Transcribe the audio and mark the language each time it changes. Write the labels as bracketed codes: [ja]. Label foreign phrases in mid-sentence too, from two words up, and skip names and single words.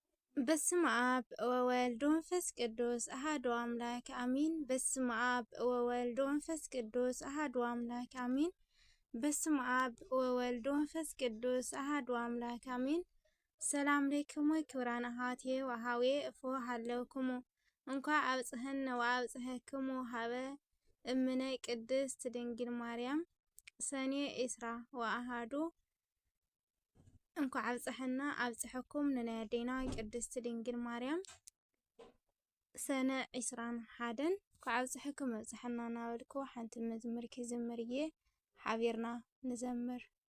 [gez] በስመ አብ ወወልድ ወመንፈስ ቅዱስ አሐዱ አምላክ አሜን። በስመ አብ ወወልድ ወመንፈስ ቅዱስ አሐዱ አምላክ አሜን። በስመ አብ ወወልድ ወመንፈስ ቅዱስ አሐዱ አምላክ አሜን። ሰላም ለክሙ ክብራን አሃቴ ወሃዌ እፎ ሃለውክሙ እንኳ አብጽሕነ ወአብጽሕክሙ ሀበ እምነ ቅድስት ድንግል ማርያም ሰኔ ኢስራ ወአሃዱ [ti] እንኳ አብጽሕና አብጽሕኩም ንናያዴና ቅድስት ድንግል ማርያም ሰነ ዒስራን ሓደን እንኳ አብጽሕኩም አብጽሕና ናበልኩ ሓንቲ መዝሙር ክዝምርዬ ሓቢርና ንዘምር።